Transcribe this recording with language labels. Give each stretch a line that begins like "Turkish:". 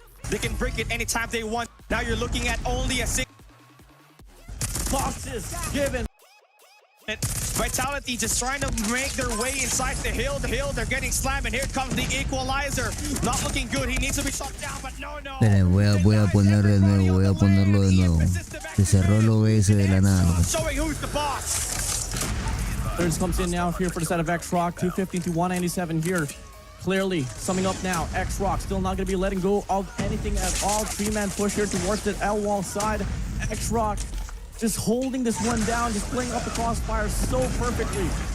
English: They can break it anytime they want. Now you're looking at only a 6. Boxes given. Vitality just trying to make their way inside the hill. They're getting slammed, and here comes the equalizer. Not looking good. He needs to be shot down, but no.
Spanish: Voy a poner de nuevo, voy a ponerlo de nuevo. Se cerró el OBS de la nada.
English: Showing who's the boss. Thirds comes in now here for the side of X-Rock. 250 to 197 here. Clearly, summing up now, X-Rock still not going to be letting go of anything at all. 3-man push here towards the L-wall side. X-Rock just holding this one down, just playing off the crossfire so perfectly.